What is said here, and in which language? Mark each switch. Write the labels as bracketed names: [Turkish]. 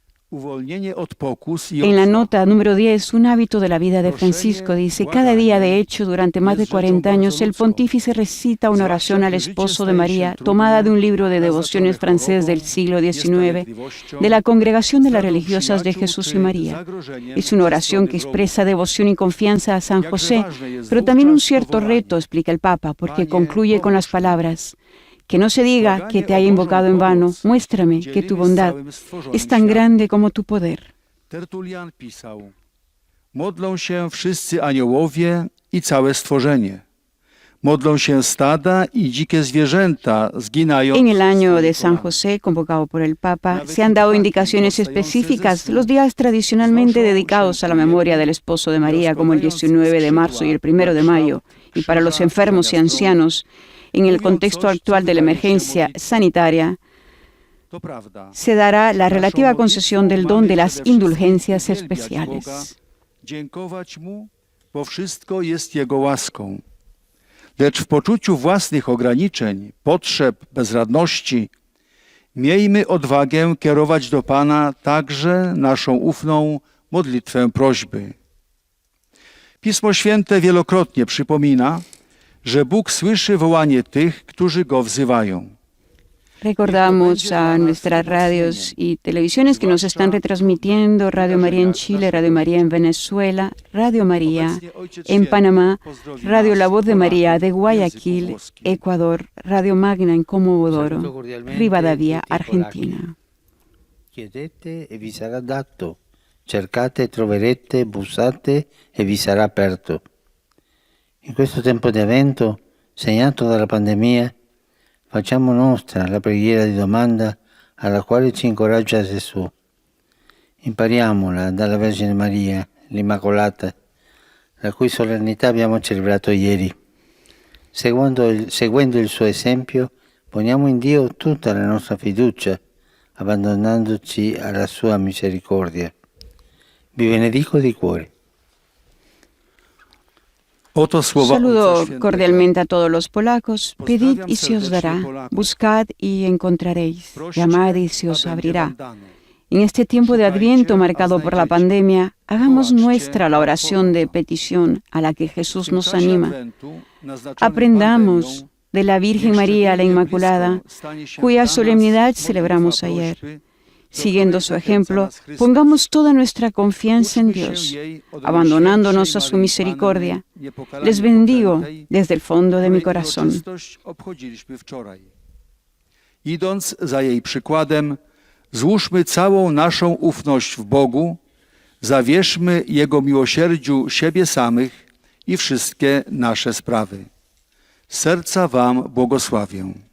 [Spanish] En la nota número 10, un hábito de la vida de Francisco, dice: cada día, de hecho, durante más de 40 años, el pontífice recita una oración al esposo de María, tomada de un libro de devociones francés del siglo XIX, de la Congregación de las Religiosas de Jesús y María. Es una oración que expresa devoción y confianza a San José, pero también un cierto reto, explica el Papa, porque concluye con las palabras: que no se diga que te haya invocado en vano, muéstrame que tu bondad es tan grande como tu poder. [Polish] Tertulian pisał: modlą się wszyscy aniołowie i całe stworzenie. Modlą się stada i dzikie zwierzęta zginające. [Spanish] En el año de San José, convocado por el Papa, se han dado indicaciones específicas, los días tradicionalmente dedicados a la memoria del esposo de María, como el 19 de marzo y el 1 de mayo, y para los enfermos y ancianos. En el contexto actual de la emergencia sanitaria, se dará la relativa concesión del don de las indulgencias especiales. [Polish] Dziękować mu, bo wszystko jest jego łaską. Lecz w poczuciu własnych ograniczeń, potrzeb, bezradności, miejmy odwagę kierować do Pana także naszą ufną modlitwę prośby. Pismo Święte wielokrotnie przypomina, że Bóg słyszy wołanie tych, którzy Go wzywają. [Spanish] Recordamos a nuestras radios y televisiones que nos están retransmitiendo: Radio María en Chile, Radio María en Venezuela, Radio María en Panamá, Radio La Voz de María de Guayaquil, Ecuador, Radio Magna en Comodoro, Rivadavia, Argentina. [Italian] Chiedete e vi sarà dato, cercate e troverete, bussate e vi sarà aperto. In questo tempo di avvento, segnato dalla pandemia, facciamo nostra la preghiera di domanda alla quale ci incoraggia Gesù. Impariamola dalla Vergine Maria, l'Immacolata, la cui solennità abbiamo celebrato ieri. Seguendo il suo esempio, poniamo in Dio tutta la nostra fiducia, abbandonandoci alla sua misericordia. Vi benedico di cuore. [Polish] Oto słowa [Spanish] Saludo [Polish] Ojca Świętego. [Spanish] cordialmente a todos los polacos. Pedid y se os dará. Buscad y encontraréis. Llamad y se os abrirá. En este tiempo de Adviento marcado por la pandemia, hagamos nuestra la oración de petición a la que Jesús nos anima. Aprendamos de la Virgen María la Inmaculada, cuya solemnidad celebramos ayer. Siguiendo su ejemplo, pongamos toda nuestra confianza en Dios, abandonándonos a su misericordia. Les bendigo desde el fondo de mi corazón. [Polish] Idąc za jej przykładem, złóżmy całą naszą ufność w Bogu, zawierzmy Jego miłosierdziu siebie samych i wszystkie nasze sprawy. Z serca Wam błogosławię.